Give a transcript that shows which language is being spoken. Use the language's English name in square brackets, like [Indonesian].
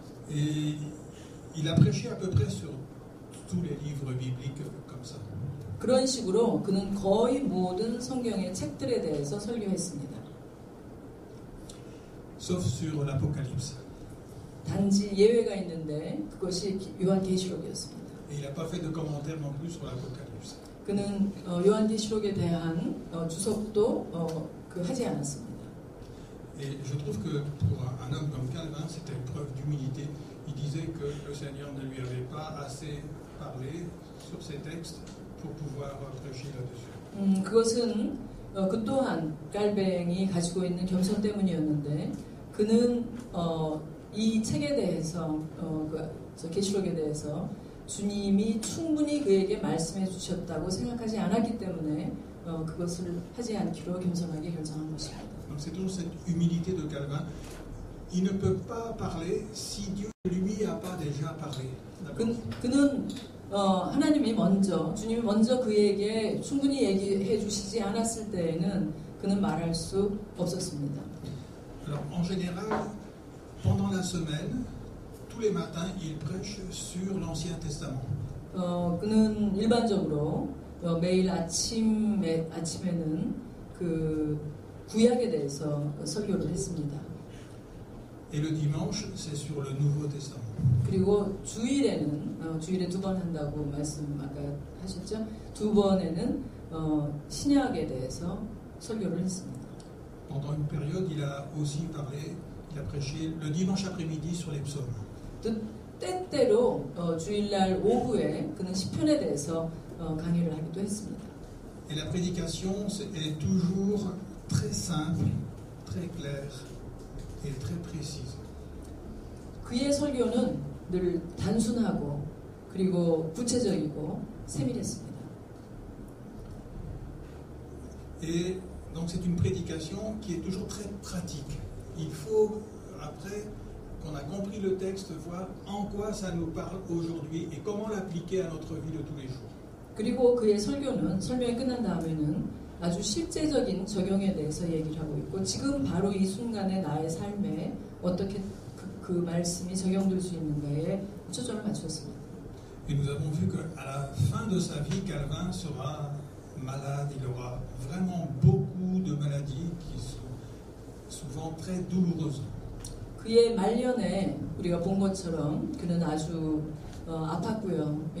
[French] Et il a prêché à peu près sur tous les livres bibliques comme ça. [Korean] 그런 식으로 그는 거의 모든 성경의 책들에 대해서 설교했습니다. [French] Sauf sur l'Apocalypse. [Korean] 단지 예외가 있는데 그것이 요한계시록이었습니다. [French] Et il n'a pas fait de commentaires non plus sur l'Apocalypse. [Korean] 그는 요한계시록에 대한 주석도 하지 않았습니다. [French] Et je trouve que pour un homme comme Calvin, c'était une preuve d'humilité. Il disait que le Seigneur ne lui avait pas assez parlé sur ces textes pour pouvoir prêcher là-dessus. [Korean] 그것은 그 또한 깔뱅이 가지고 있는 겸손 때문이었는데 그는 이 책에 대해서 계시록에 대해서 주님이 충분히 그에게 말씀해 주셨다고 생각하지 않았기 때문에 그것을 하지 않기로 겸손하게 결정한 것입니다. [French] Donc c'est toujours cette humilité de Calvin. Il ne peut pas parler si Dieu lui a pas déjà parlé. [Korean] 그는 하나님이 먼저 주님이 먼저 그에게 충분히 얘기해 주시지 않았을 때에는 그는 말할 수 없었습니다. [French] Alors en général, pendant la semaine, tous les matins, il prêche sur l'Ancien Testament. [Korean] 그는 일반적으로 매일 아침에는 그 구약에 대해서 설교를 했습니다. [French] Et le dimanche, c'est sur le Nouveau Testament. [Korean] 그리고 주일에는 주일에 2번 한다고 말씀 아까 하셨죠? 2번에는 신약에 대해서 설교를 했습니다. [French] Pendant une période, il a aussi parlé, il a prêché le dimanche après-midi sur les psaumes. [Korean] 때때로 주일날 오후에 그는 시편에 대해서 강의를 하기도 했습니다. [French] Et la prédication est toujours très simple, très claire et très précise. [Korean] 그의 설교는 늘 단순하고 그리고 구체적이고 세밀했습니다. [French] Et donc c'est une prédication qui est toujours très pratique. Il faut, après qu'on a compris le texte, voir en quoi ça nous parle aujourd'hui et comment l'appliquer à notre vie de tous les jours. [Korean] 그리고 그의 설교는 설명이 끝난 다음에는 아주 실제적인 적용에 대해서 얘기를 하고 있고 지금 바로 이 순간의 나의 삶에 어떻게 그 말씀이 적용될 수 있는가에 초점을 맞추었습니다. [French] Et nous avons vu qu'à la fin de sa vie, Calvin sera malade. Il aura vraiment beaucoup de maladies qui sont souvent très douloureuses. [Korean] 그의 말년에 우리가 본 것처럼 그는 아주 아팠고요.